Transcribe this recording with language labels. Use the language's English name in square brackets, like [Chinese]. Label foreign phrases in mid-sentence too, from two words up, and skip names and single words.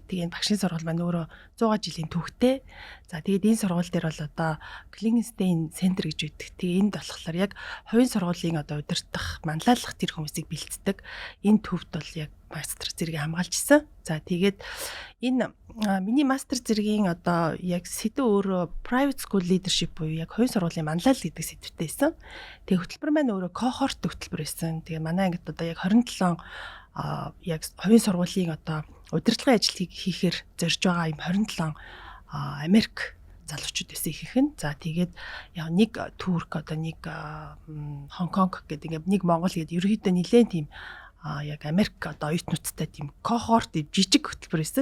[Mongolian] Тэгээд багшийн сургууль маань өөрөө 100 жилийн түүхтэй. За тэгээд энэ сургууль дээр бол одоо Клингенстейн центр гэж байдаг. Тэгээд энд болохоор яг хувийн сургуулийн одоо удирдах, манлайлах тэр хүмүүсийг бэлддэг. Энэ төвд бол яг мастер зэргийг хамгаалж исэн. За тэгээд энэ миний мастер зэргийн одоо яг сэдв өөрөө [English] private school leadership [Mongolian] буюу яг хувийн сургуулийн манлайл гэдэг сэдвтэй байсан. Тэгээд хөтөлбөр маань өөрөө cohort хөтөлбөр байсан. Тэгээд манай ангид одоо яг 27 яг хувийн сургуулийн одоо удирдлагын ажлыг хийхээр зорж байгаа юм 27 Америк залуучууд байсан их хэн. За тэгээд яг нэг Турк одоо нэг Хонконг гэдэг ингээд нэг Монгол гэдэг ерөөхдөө нэлээд тийм яг Америк одоо оюутнуудтай тийм кохорт жижиг хөтөлбөр байсан.